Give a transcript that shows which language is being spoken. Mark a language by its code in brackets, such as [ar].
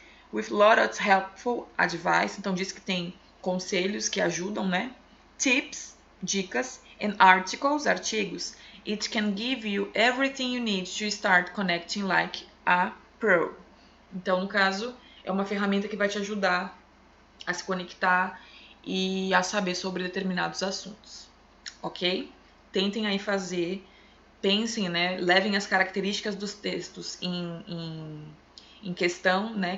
[en] With lots of helpful advice, [pt] então diz que tem conselhos que ajudam, né? [en] Tips, dicas, and articles, artigos. It can give you everything you need to start connecting like a pro. [pt] Então, no caso, é uma ferramenta que vai te ajudar a se conectar e a saber sobre determinados assuntos, ok? Tentem aí fazer, pensem, né? Levem as características dos textos em questão, né?